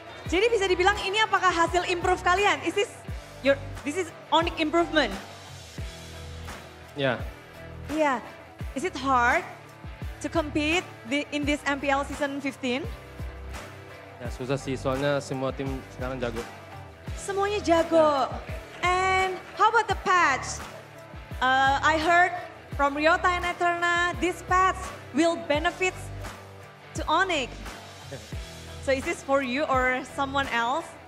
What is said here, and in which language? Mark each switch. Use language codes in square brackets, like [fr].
[id] Jadi bisa dibilang ini apakah hasil improve kalian? [en] This is Onyx improvement? [id] Ya. [en] Yeah. Is it hard to compete in this MPL season 15? [id] Ya susah sih, soalnya semua tim sekarang jago. Semuanya jago. [en] And how about the patch? I heard from Ryota and Eterna, this patch will benefit to Onyx. So is this for you or someone else?